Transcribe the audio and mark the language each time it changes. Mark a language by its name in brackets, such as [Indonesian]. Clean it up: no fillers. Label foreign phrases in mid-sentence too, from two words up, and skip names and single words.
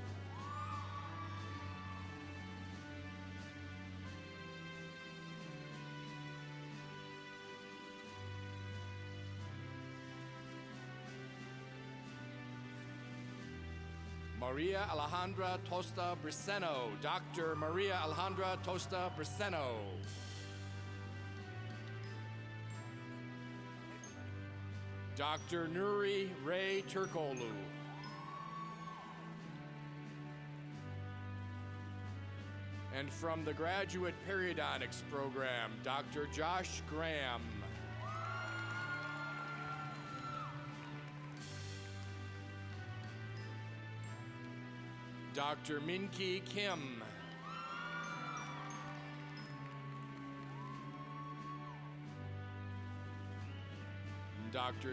[English] Maria Alejandra Tosta Briseno. Dr. Maria Alejandra Tosta Briseno. Dr. Nuri Ray Turkoglu. And from the Graduate Periodontics Program, Dr. Josh Graham. Dr. Min-Ki Kim. Dr.